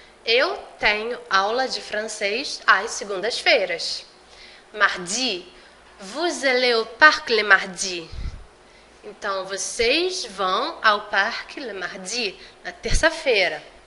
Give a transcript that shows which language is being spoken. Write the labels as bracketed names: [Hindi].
[Portuguese] Eu tenho aula de francês às segundas-feiras. [French] Mardi, vous allez au parc le mardi. [Portuguese] Então, vocês vão ao parque [French] le mardi, [Portuguese] na terça-feira.